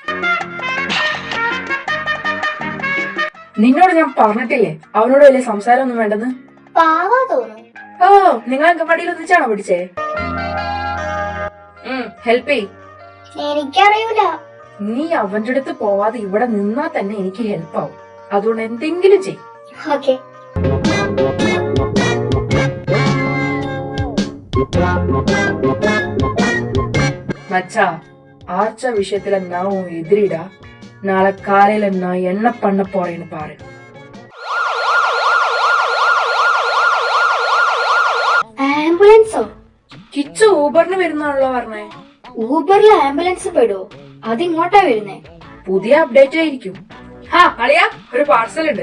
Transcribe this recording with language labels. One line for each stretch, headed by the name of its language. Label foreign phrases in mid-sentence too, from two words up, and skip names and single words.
Malayalam: നിന്നോട് ഞാൻ പറഞ്ഞിട്ടില്ലേ അവനോട് വലിയ സംസാരം ഒന്നും വേണ്ടെന്ന്? പാവാ തോന്നുന്നു. ഓ, നിങ്ങൾ അങ്കവാടിയിൽ ഒന്നിച്ചാണോ പഠിച്ചേ? ഹെൽപ്പ് ചെയ്. എനിക്കറിയൂല. നീ അവന്റെ അടുത്ത് പോവാതെ ഇവിടെ നിന്നാ തന്നെ എനിക്ക് ഹെൽപ്പ് ആവും. അതുകൊണ്ട് എന്തെങ്കിലും ചെയ്. ഓക്കെ.
Tamil: மச்சா, ஆர்ச்சா விஷயத்துல நான் உன் எதிரிடா. நாளை காலையில நான் என்ன பண்ண போறேன்னு பாரு.
Malayalam: ആംബുലൻസോ? കിച്ചു ഊബറിന് വരുന്നാണല്ലോ പറഞ്ഞേ. ഊബറിൽ ആംബുലൻസ് പെടുവോ? അതിങ്ങോട്ടാ വരുന്നേ? പുതിയ അപ്ഡേറ്റ് ആയിരിക്കും. ഹാ അളിയാ, ഒരു പാർസൽ ഉണ്ട്.